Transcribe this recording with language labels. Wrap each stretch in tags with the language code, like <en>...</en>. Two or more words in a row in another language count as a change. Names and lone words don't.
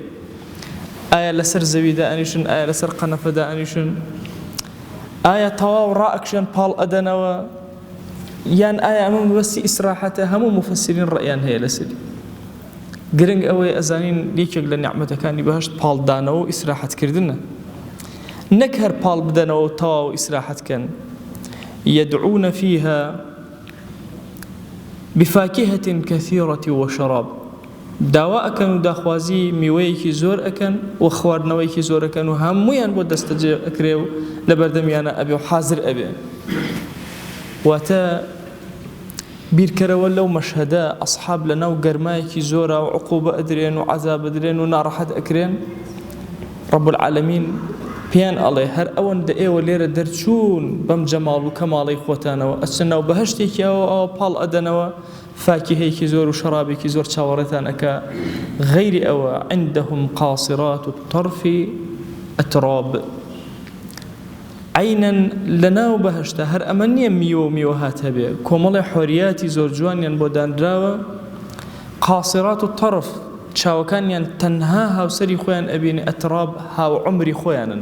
<ckb>ئایا لەسەر زەویدا ئەنیشن، ئایا لەسەر قەنەفەدا ئەنیشن، ئایا تەواو ڕائەکشێن پاڵ ئەدەنەوە، یان ئایا ئەمە بەسی ئیسراحەتە؟ هەموو مفەسرین ڕەیان هەیە لەسەری. گرنگ ئەوەی ئەزانین یەکێک لە نیعمەتەکانی بەهشت پاڵدانەوە و ئیسراحەتکردنە، نەک هەر پاڵ بدەنەوە و تەواو ئیسراحەتکەن.</ckb> <ar>يدعون فيها بفاكهة كثيرة وشراب.</ar> <ckb>داوا ئەکەن و داخوازی میوەیەکی زۆر ئەکەن و خواردنەوەیکی زۆر ئەکەن و هەموویان بۆ دەستەجێ ئەکرێ و لە بەردەمیانە ئەبێ و حازر ئەبێ. واتە بیرکەرەوە لەو مەشهەدە ئەسحاب لە ناو گەرمایەکی زۆرە و عقوبە ئەدرێن و عەزاب ئەدرێن و ناڕەحەت ئەکرێن.</ckb> <ar>رب العالمین</ar> <ckb>پێیان ئەڵێ هەر ئەوەندە ئێوە لێرە دەرچوون بەم جەماڵ و کەماڵەی خۆتانەوە ئەچن ناو بەهشتێکی ئەوە پاڵ ئەدەنەوە، فاکهەیەکی زۆر و شەرابێکی زۆر چاوەڕێتان ئەکا. غەیری ئەوە</ckb> <ar>عندهم قاصرات الطرف ئەتراب.</ar> <ckb>عینەن لە ناو بەهشتە هەر ئەمە نییە میوە و میوەهات هەبێ، کۆمەڵی حۆریاتی زۆر جوانیان بۆ دانراوە.</ckb> <ar>قاصرات الطرف</ar> <ckb>چاوەکانیان تەنها هاوسەری خۆیان ئەبینێ، ئەتراب هاو عمری خۆیانن.</ckb>